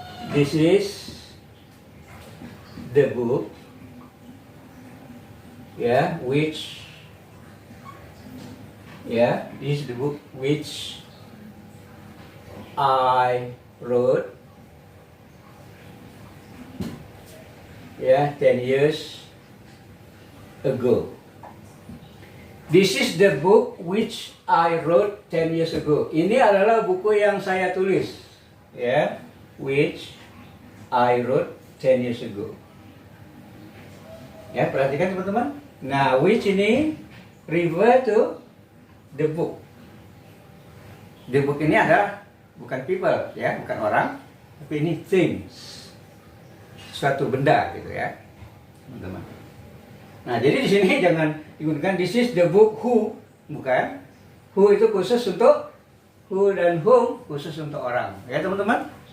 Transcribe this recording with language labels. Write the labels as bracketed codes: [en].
[en] this is the book, ya, which, ya, this is the book which I wrote, ya, 10 years ago. This is the book which I wrote 10 years ago. [id] Ini adalah buku yang saya tulis, ya, [en] which I wrote 10 years ago. [id] Ya, perhatikan teman-teman. [en] Nah, which [id] ini [en] refer to the book. [id] The book ini adalah bukan people, ya, bukan orang, tapi ini things, suatu benda gitu, ya, teman-teman. Nah, jadi di sini jangan digunakan [en] this is the book who, [id] bukan. Who itu khusus untuk who dan whom khusus untuk orang, ya, teman-teman.